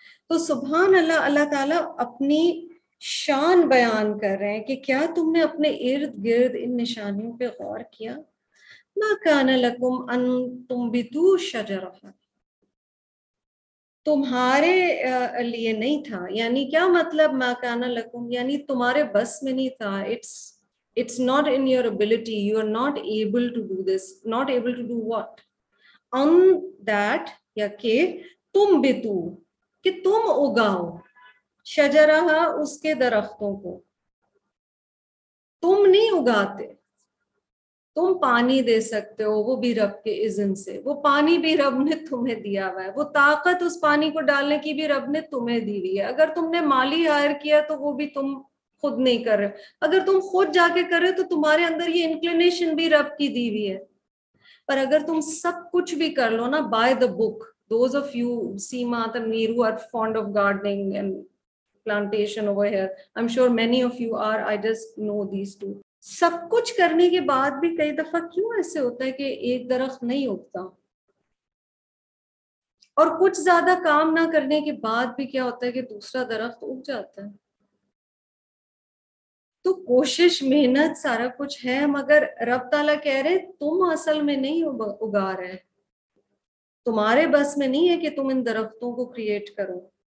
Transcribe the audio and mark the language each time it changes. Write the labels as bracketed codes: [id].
[ur] تو سبحان اللہ, اللہ تعالیٰ اپنی شان بیان کر رہے ہیں کہ کیا تم نے اپنے ارد گرد ان نشانیوں پہ غور کیا؟ [ar] ما کان لکم ان تنبتوا شجرها, [ur] تمہارے لیے نہیں تھا, یعنی کیا مطلب ما کان لکم, یعنی تمہارے بس میں نہیں تھا. [en] It's not in your ability, you are not able to do this. Not able to do what? [ur] On that, یا کہ تم بتو, کہ تم اگاؤ, شجرہ اس کے درختوں کو. تم نہیں اگاتے, تم پانی دے سکتے ہو, وہ بھی رب کے اذن سے. وہ پانی بھی رب نے تمہیں دیا ہوا ہے, وہ طاقت اس پانی کو ڈالنے کی بھی رب نے تمہیں دی ہوئی ہے. اگر تم نے مالی ہائر کیا تو وہ بھی تم خود نہیں کر رہے, اگر تم خود جا کے کر رہے تو تمہارے اندر یہ انکلینیشن بھی رب کی دی ہوئی ہے. پر اگر تم سب کچھ بھی کر لو نا [en] By the book, those of you Seema Tanveer who are fond of gardening and plantation over here, I'm sure many of you are, I just know these two. [ur] سب کچھ کرنے کے بعد بھی کئی دفعہ کیوں ایسے ہوتا ہے کہ ایک درخت نہیں اگتا, اور کچھ زیادہ کام نہ کرنے کے بعد بھی کیا ہوتا ہے کہ دوسرا درخت اگ جاتا ہے. تو کوشش محنت سارا کچھ ہے, مگر رب تعالیٰ کہہ رہے تم اصل میں نہیں اگا رہے, تمہارے بس میں نہیں ہے کہ تم ان درختوں کو کریٹ کرو.